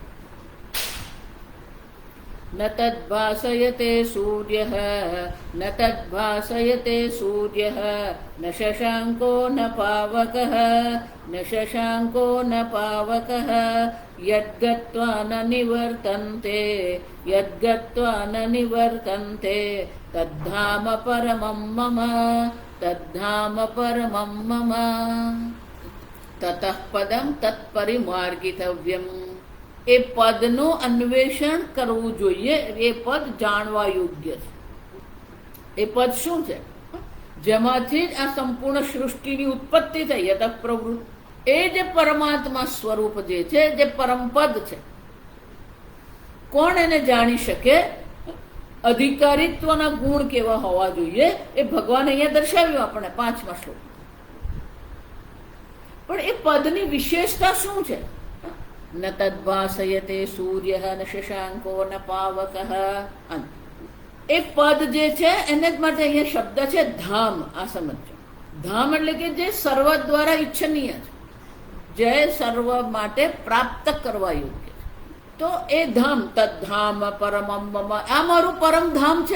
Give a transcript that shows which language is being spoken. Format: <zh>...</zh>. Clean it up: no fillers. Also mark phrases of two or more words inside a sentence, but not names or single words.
<sa>न तद्भासयते सूर्यः न तद्भासयते सूर्यः न शशाङ्को न पावकः न शशाङ्को न पावकः यद्गत्वा न निवर्तन्ते यद्गत्वा न निवर्तन्ते तद्धाम परमं मम तद्धाम परमं मम। ततः पदं तत्परिमार्गितव्यम्।</sa> <gu>એ પદનું અન્વેષણ કરવું જોઈએ। એ પદ જાણવા યોગ્ય છે। એ પદ શું છે? જેમાંથી જ આ સંપૂર્ણ સૃષ્ટિની ઉત્પત્તિ થઈ</gu> <sa>यत प्रवृत्त</sa> <gu>એ જે પરમાત્મા સ્વરૂપ જે છે જે પરમપદ છે કોણ એને જાણી શકે? અધિકારીત્વના ગુણ કેવા હોવા જોઈએ એ ભગવાન અહીંયા દર્શાવ્યું આપણે 5મા શ્લોક। પણ એ પદની વિશેષતા શું છે?</gu> <sa>न तद्भासयते सूर्यः न शशांको न पावकः।</sa> <gu>એ પદ જે છે એને જ માટે અહીંયા શબ્દ છે ધામ। આ સમજો, ધામ એટલે કે જે સર્વ દ્વારા ઈચ્છનીય છે। જે સર્વ માટે પ્રાપ્ત કરવા યોગ્ય. તો એ ધામ</gu> <sa>तद्धाम परमम मम,</sa> <gu>આ મારું પરમધામ છે.</gu>